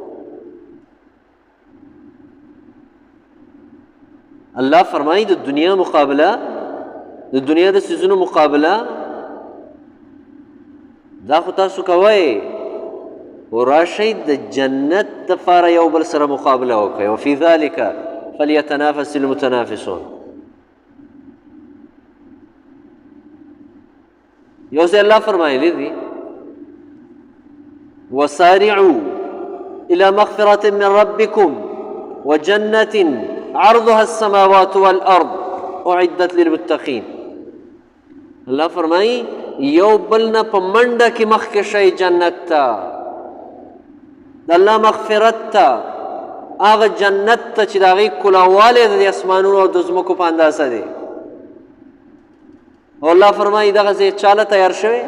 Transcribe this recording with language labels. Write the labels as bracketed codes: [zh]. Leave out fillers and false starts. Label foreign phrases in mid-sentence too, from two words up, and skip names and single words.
[ps] الله فرمایي د دنیا مقابله، د دنیا د څیزونو مقابله دا خو تاسو کوئ، و راشئ د جنت دپاره یو بل سره مقابله وکړئ. [ar] وفي ذلك فلیتنافس المتنافسون. [ps] یو ځای الله فرمایلی دي [ar] وسارعوا الى مغفرة من ربكم وجنة عرضها السماوات والارض اعدت للمتقين. [ps] الله فرمایي یو بل نه په منډه کې مخکې شئ جنت ته، د الله مغفرت ته، هغه جنت ته چې د هغې کلاوالی د اسمانونو او د ځمکو په اندازه دی. او الله فرمایي دغه ځای چاله تیار شوی؟